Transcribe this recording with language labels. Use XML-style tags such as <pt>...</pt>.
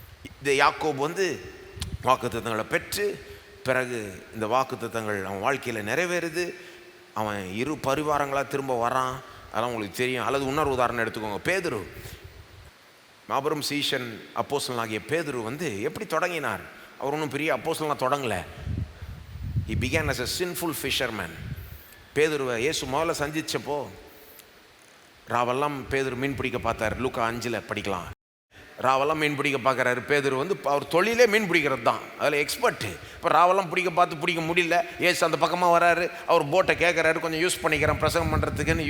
<ta>இந்த யாக்கோபு வந்து வாக்குத்தத்தங்களை பெற்று பிறகு இந்த வாக்குத்தத்தங்கள் அவன் வாழ்க்கையில் நிறைவேறுது. அவன் இரு பரிவாரங்களாக திரும்ப வரான். அதெல்லாம் உங்களுக்கு தெரியும். அல்லது இன்னொரு உதாரணம் எடுத்துக்கோங்க. பேதுரு, மாபெரும் சீஷன் அப்போஸ்தலன் ஆகிய பேதுரு வந்து எப்படி தொடங்கினார்? அவர் ஒன்றும் பெரிய அப்போஸ்தலனாக தொடங்கலை.</ta> <en>He began as a sinful fisherman.</en> <ta>பேதுருவை இயேசு முதல்ல சந்திச்சப்போ ராவெல்லாம் பேதுரு மீன் பிடிக்க பார்த்தார். லூக்கா 5 படிக்கலாம். ராவெல்லாம் மீன் பிடிக்க பார்க்குறாரு. பேதுரு வந்து அவர் தொழிலே மீன் பிடிக்கிறது தான், அதில் எக்ஸ்பர்ட்டு. இப்போ ராவெல்லாம் பிடிக்க முடியல. ஏசு அந்த பக்கமாக வராரு. அவர் போட்டை கேட்குறாரு, கொஞ்சம் யூஸ் பண்ணிக்கிறேன் பிரசங்கம் பண்ணுறதுக்குன்னு.</ta>